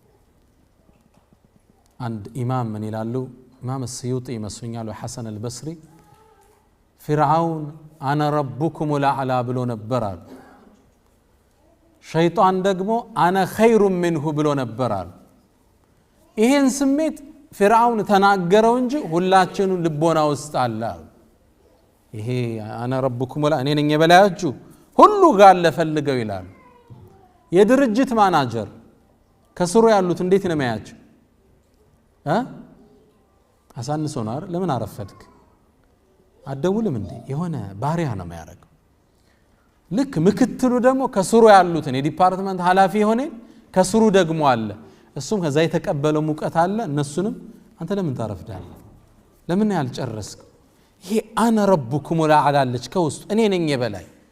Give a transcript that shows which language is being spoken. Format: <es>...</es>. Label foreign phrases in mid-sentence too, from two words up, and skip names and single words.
<am>አንድ ኢማም ምን ይላሉ ኢማም السيوطي ይመስኛል ወሐሰን البصري فرعون</am> <ar>انا ربكم الاعلى</ar> <am>ብሎ ነበር አሉ ሸይጣን ደግሞ</am> <ar>انا خير منه</ar> <am>ብሎ ነበር አሉ ይሄን ስሜት فرعون ተናገረው እንጂ ሁላችንም ልቦና ውስጥ አለ ይሄ</am> <ar>انا ربكم الاعلى</ar> <am>እኔ ነኝ የበላያችሁ ሁሉ ጋር ለፈልገው ይላል የድርጅት ማናጀር ከስሩ ያሉት እንዴት ነው የሚያያቸው አሳንሶናር ለምን አረፈድክ አደውልም እንዴ የሆነ ባሪያ ነው የሚያደርገው ልክ ምክትሉ ደግሞ ከስሩ ያሉትን የዲፓርትመንት ኃላፊ ሆነ ከስሩ ደግሞ አለ እሱም ከዛ የተቀበለው ሙቀት አለ እነሱንም አንተ ለምን ታረፍዳለህ ለምን ያልጨረስክ ይሄ</am> <ar>أنا ربكم الأعلى</ar> <am>ከውስጥ እኔ ነኝ የበላይ</am>